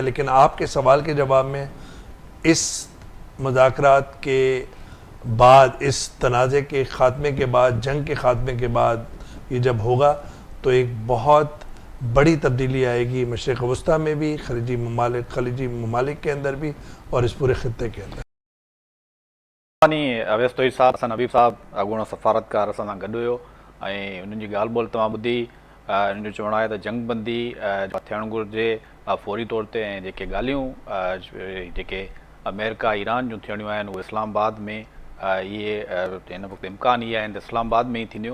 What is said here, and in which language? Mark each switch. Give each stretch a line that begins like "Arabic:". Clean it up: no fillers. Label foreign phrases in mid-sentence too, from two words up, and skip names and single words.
Urdu: لیکن آپ کے سوال کے جواب میں, اس مذاکرات کے بعد, اس تنازع کے خاتمے کے بعد, جنگ کے خاتمے کے بعد یہ جب ہوگا تو ایک بہت بڑی تبدیلی آئے گی مشرق وسطیٰ میں بھی, خلیجی ممالک کے اندر بھی, اور اس پورے خطے کے اندر.
Sindhi: اویس توحید صاحب, حسن حبیب صاحب اॻूणो सफ़ारतकार असां सां गॾु हुयो, ऐं उन्हनि जी ॻाल्हि ॿोल तव्हां ॿुधी. हिन जो चवणु आहे त जंग बंदी थियणु घुरिजे फौरी तौर ते, ऐं जेके ॻाल्हियूं जेके अमेरिका ईरान जूं थियणियूं आहिनि उहे इस्लामाबाद में इहे हिन वक़्तु इम्कान इहे आहिनि त इस्लामाबाद में ई थींदियूं.